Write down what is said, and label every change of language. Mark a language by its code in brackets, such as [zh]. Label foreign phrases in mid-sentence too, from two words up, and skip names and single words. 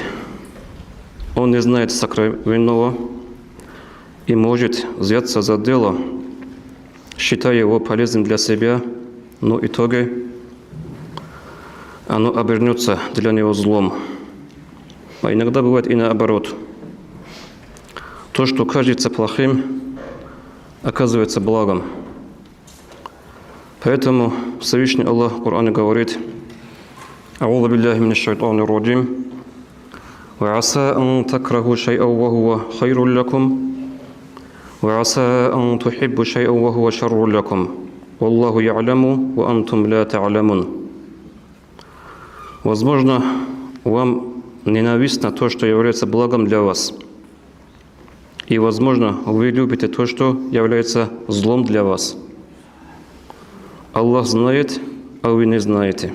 [ru] Он не знает сокровенного и может взяться за дело, считая его полезным для себя, но в итоге оно обернется для него злом. А иногда бывает и наоборот. То, что кажется плохим, оказывается благом. Поэтому Всевышний Аллах в Коране говорит: [ar] «أعوذ بالله من الشيطان الرجيم وعسى أن تكرهوا شيئا وهو خير لكم وعسى أن تحبوا شيئا وهو شر لكم والله يعلم وأنتم لا تعلمون». [ru] Возможно, вам ненавистно то, что является благом для вас. И, возможно, вы любите то, что является злом для вас. Аллах знает, а вы не знаете.